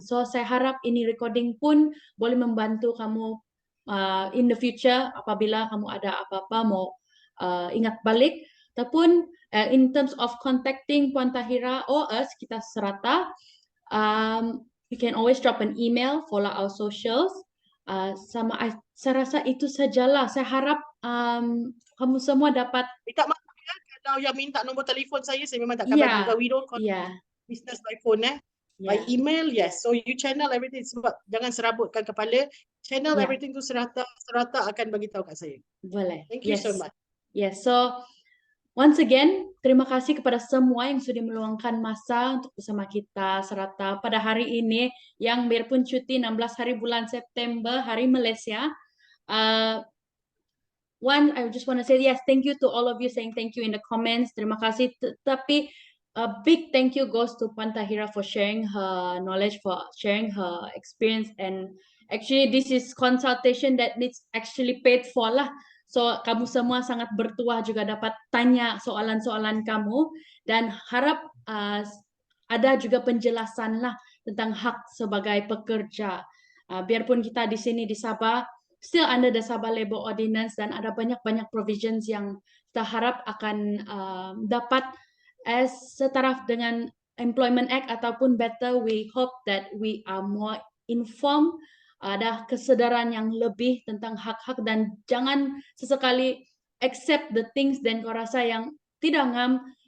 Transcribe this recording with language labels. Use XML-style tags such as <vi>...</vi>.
<ms>So saya harap ini recording pun boleh membantu kamu in the future apabila kamu ada apa-apa mau ingat balik.</ms> <en>Ataupun in terms of contacting Puan Tahira or us, kita Serata, you can always drop an email, follow our socials.</en> <ms>Saya rasa itu sajalah. Saya harap kamu semua dapat. Minta maaf ya, kalau yang minta nombor telefon saya memang takkan bagi.</ms> <en>Because we don't contact business by phone by email, yes.</en> <ms>So you channel everything, sebab jangan serabutkan kepala. Channel everything to Serata akan bagi tahu kat saya. Boleh.</ms> <en>Thank you so much.</en> <ms>Yes, so once again, terima kasih kepada semua yang sudah meluangkan masa untuk bersama kita Serata pada hari ini yang biarpun cuti 16 hari bulan September, Hari Malaysia.</ms> <en>One, I just want to say yes, thank you to all of you saying thank you in the comments. Terima kasih. Tapi a big thank you goes to Puan Tahira for sharing her knowledge, for sharing her experience, and actually this is consultation that needs actually paid for lah.</en> <ms>So kamu semua sangat bertuah juga dapat tanya soalan-soalan kamu, dan harap ada juga penjelasan lah tentang hak sebagai pekerja. Biarpun kita di sini di Sabah still under the Sabah Labour Ordinance dan ada banyak-banyak provisions yang kita harap akan dapat as setaraf dengan Employment Act, ataupun better we hope that we are more informed, ada kesedaran yang lebih tentang hak-hak, dan jangan sesekali accept the things dan kau rasa yang tidak ngam.</ms>